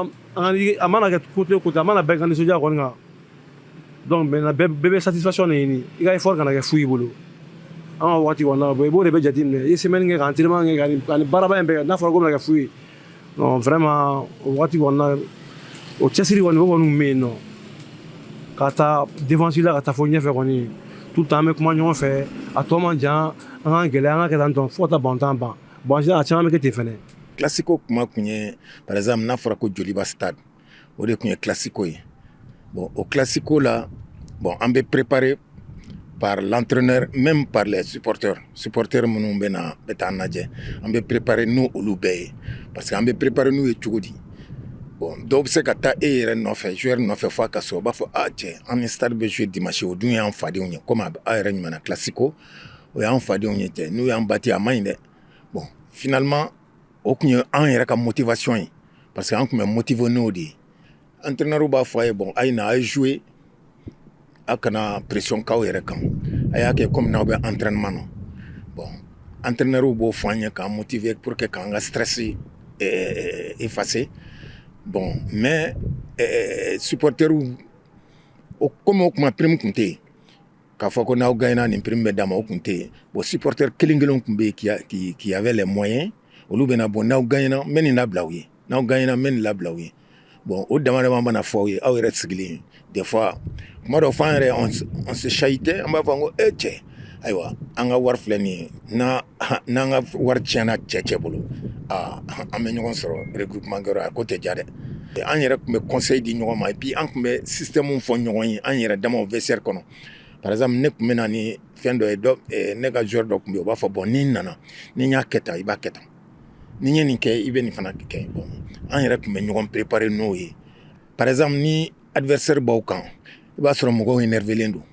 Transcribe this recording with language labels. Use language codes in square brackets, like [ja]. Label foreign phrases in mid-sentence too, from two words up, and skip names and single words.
[bm] a mana kɛ côté o côté a mana bɛɛ ka nisɔndiya kɔni kan [fr] donc maintenant [bm] bɛɛ bɛ [fr] satisfaction de [bm] ɲini i ka effort kana kɛ fu i bolo an ka waati kɔni na i b'o de bɛ jateminɛ i ye semaine kɛ ka entraînement kɛ ka nin baaraba in bɛɛ kɛ n'a fɔra ko bɛna kɛ fu ye [fr] non vraiment [bm] o waati kɔni na o cɛsiri kɔni o kɔni bɛ yen nɔ ka taa défense la ka taa fo ɲɛfɛ kɔni [fr] tout le temps [bm] an bɛ kuma ɲɔgɔn fɛ a tɔ man jan an k'an gɛlɛya an ka kɛ tan tɔ fo ka taa bantan ban bon a caman bɛ kɛ ten fɛnɛ. Classico kuma kun ye [fr] par exemple [bm] n'a fɔra ko Joliba stade o de kun ye classico ye [fr] bon au classico [bm] la bon an bɛ [fr] préparé par l'entraîneur même par les supporters [bm] minnu bɛ taa lajɛ an bɛ préparé n'u olu bɛɛ ye [fr] parce que [bm] an bɛ préparé n'u ye cogo di bon dɔw bɛ se ka taa e yɛrɛ nɔfɛ joueur nɔfɛ fo a ka so o b'a fɔ cɛ an ni stade bɛ jouer dimanche o dun y'an fadenw ye comme a yɛrɛ ɲumanna classico o y'an fadenw ye tɛ n'u y'an bati a man ɲi dɛ [fr] bon finalement [bm] o kun ye an yɛrɛ ka motivation ye [fr] parce que [bm] an kun bɛ motiver n'o de ye entraîneur b'a fɔ a ye bon a ye na a ye jouer a kana pression k'aw yɛrɛ kan a y'a kɛ comme n'aw bɛ entraînement na bon entraîneur b'o fɔ an ye k'an motiver [fr] pour que [bm] k'an ka stress [fr] effacer bon mais [bm] supporteru comme o kuma prime kun tɛ yen k'a fɔ ko n'aw gagnera nin prime bɛ d'a ma o kun tɛ yen bon supporter kelen kun bɛ yen [fr] qui avait les moyens [bm] olu bɛna bon n'aw gagnera n bɛ nin labila aw ye n'aw gagnera n bɛ nin labila aw ye bon o dama dama mana fɔ aw ye aw yɛrɛ sigilen [fr] des fois [bm] kuma dɔ fɔ an yɛrɛ [fr] on se chahutait [bm] an b'a fɔ ko cɛ ayiwa an ka wari filɛ nin ye n'an ka wari tiɲɛna cɛ bolo an bɛ ɲɔgɔn sɔrɔ regroupement kɛyɔrɔ a ko tɛ ja dɛ an yɛrɛ tun bɛ conseil di ɲɔgɔn ma [fr] et puis [bm] an tun bɛ système fɔ ɲɔgɔn ye an yɛrɛ damaw vestiaire kɔnɔ [fr] par exemple [bm] ne tun bɛ na ni fɛn dɔ ye ne ka joueur dɔ tun bɛ yen o b'a fɔ bon ni n nana ni n y'a kɛ tan i b'a kɛ tan ni n ye nin kɛ i bɛ nin fana kɛ bon an yɛrɛ tun bɛ ɲɔgɔn préparer n'o ye [fr] par exemple [bm] ni adversaire b'aw kan i b'a sɔrɔ mɔgɔw énervé len